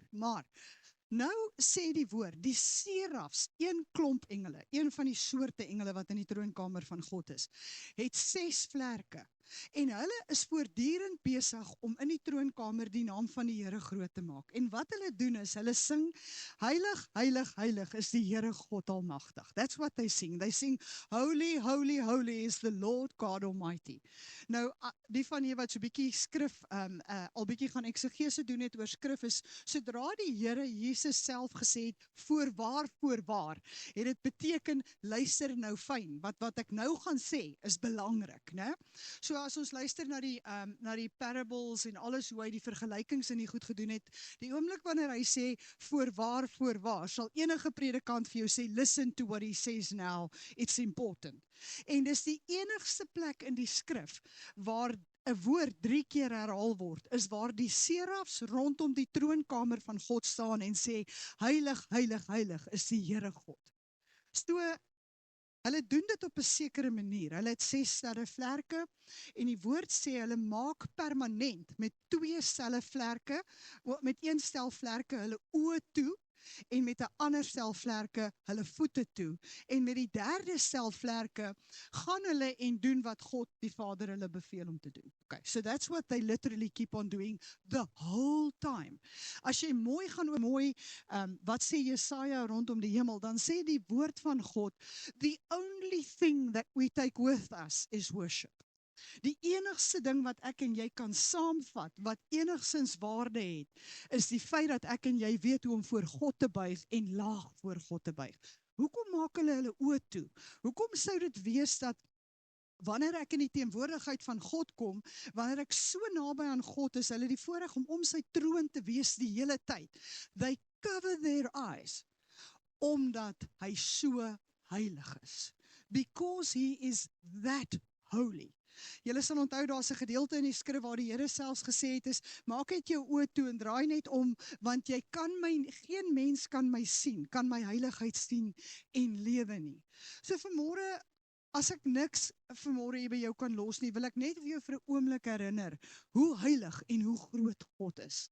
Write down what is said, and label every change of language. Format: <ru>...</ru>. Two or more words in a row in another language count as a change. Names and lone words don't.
<af>Maar nou sê die woord, die serafs, een klomp engele, een van die soorte engele wat in die troonkamer van God is, het 6 vlerke. En hulle is voortdurend besig om in die troonkamer die naam van die Here groot te maak. En wat hulle doen is, hulle sing, heilig, heilig, heilig is die Here God Almagtig.</af> <en>That's what they sing. They sing, holy, holy, holy is the Lord God Almighty.</en> <af>Nou, die van julle wat so bietjie skrif, al bietjie gaan eksegese doen het oor skrif is, sodra die Here Jesus self gesê het, voorwaar, het dit beteken, luister nou fyn, wat ek nou gaan sê, is belangrik, né? So as ons luister na die parables en alles hoe hy die vergelykings in die goed gedoen het, die oomblik wanneer hy sê, voorwaar, sal enige predikant vir jou sê,</af> <en>listen to what he says now, it's important.</en> <af>En dis die enigste plek in die skrif, waar 'n woord 3 keer herhaal word, is waar die serafs rondom die troonkamer van God staan en sê, heilig, heilig, heilig is die Here God. So, hulle doen dit op 'n sekere manier. Hulle het 6 sterre vlerke en die woord sê hulle maak permanent met 2 selle vlerke, met 1 stel vlerke hulle oë toe en met 'n ander stel vlerke hulle voete toe. En met die 3de stel vlerke gaan hulle en doen wat God die Vader hulle beveel om te doen.</af> <en>Okay, so that's what they literally keep on doing the whole time.</en> <af>As jy mooi gaan wat sê Jesaja rondom die hemel, dan sê die woord van God,</af> <en>the only thing that we take with us is worship.</en> <af>Die enigste ding wat ek en jy kan saamvat, wat enigsins waarde het, is die feit dat ek en jy weet hoe om voor God te buig en laag voor God te buig. Hoekom maak hulle oë toe? Hoekom sou dit wees dat wanneer ek in die teenwoordigheid van God kom, wanneer ek so naby aan God is, hulle die voorreg om sy troon te wees die hele tyd.</af> <en>They cover their eyes,</en> <af>omdat hy so heilig is.</af> <en>Because he is that holy.</en> <af>Julle sal onthou, daar's 'n gedeelte in die skrif waar die Here selfs gesê het is, maak net jou oë toe en draai net om, want geen mens kan my sien, kan my heiligheid sien en lewe nie. So vanmôre, as ek niks vanmôre hier by jou kan los nie, wil ek net vir jou vir 'n oomblik herinner, hoe heilig en hoe groot God is.</af>